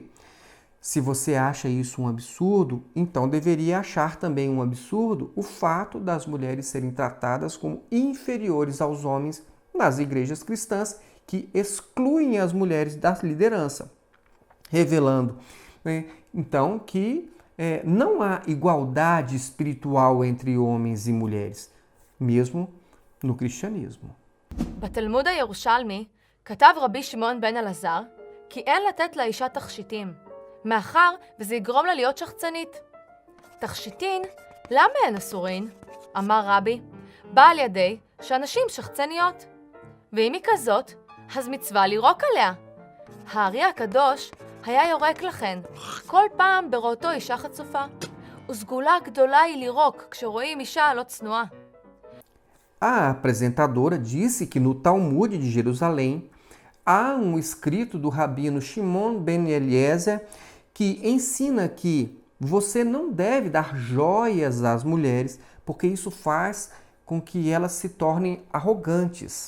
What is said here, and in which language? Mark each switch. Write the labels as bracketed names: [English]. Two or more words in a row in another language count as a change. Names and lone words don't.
[Portuguese] Se você acha isso um absurdo, então deveria achar também um absurdo o fato das mulheres serem tratadas como inferiores aos homens nas igrejas cristãs que excluem as mulheres da liderança, revelando, então que não há igualdade espiritual entre homens e mulheres, mesmo no cristianismo. [Hebrew] בתלמוד הירושלמי כתב רבי שמעון בן אלעזר כי אין לתת לאישה תכשיטים, מאחר וזה יגרום לה להיות שחצנית. תכשיטין, למה הן אסורין? אמר רבי, בא על ידי שאנשים שחצניות. ואם היא כזאת, אז מצווה לירוק עליה. הארי הקדוש היה יורק לכן, כל פעם בראותו אישה חצופה. וסגולה גדולה היא לירוק כשרואים אישה לא צנועה. [Portuguese] A apresentadora disse que no Talmud de Jerusalém há um escrito do rabino Shimon ben Eliezer que ensina que você não deve dar joias às mulheres porque isso faz com que elas se tornem arrogantes.